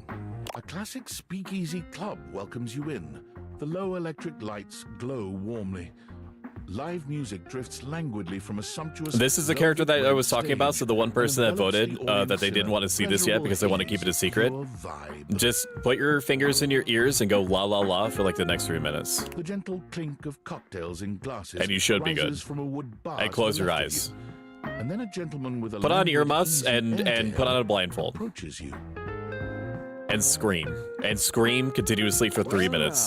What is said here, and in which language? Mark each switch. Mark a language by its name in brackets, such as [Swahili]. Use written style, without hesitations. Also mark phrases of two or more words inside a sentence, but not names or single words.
[English] A classic speakeasy club welcomes you in. The low electric lights glow warmly. Live music drifts languidly from a sumptuous... This is the character that I was talking about, so the one person that voted that they didn't want to see this yet because they want to keep it a secret. Just put your fingers in your ears and go la la la for like the next 3 minutes. The gentle clink of cocktails in glasses and you should be good. From a wood bar and close your eyes. And then a gentleman with a put on earmuffs and put on a blindfold. Approaches you. And scream continuously for 3 minutes.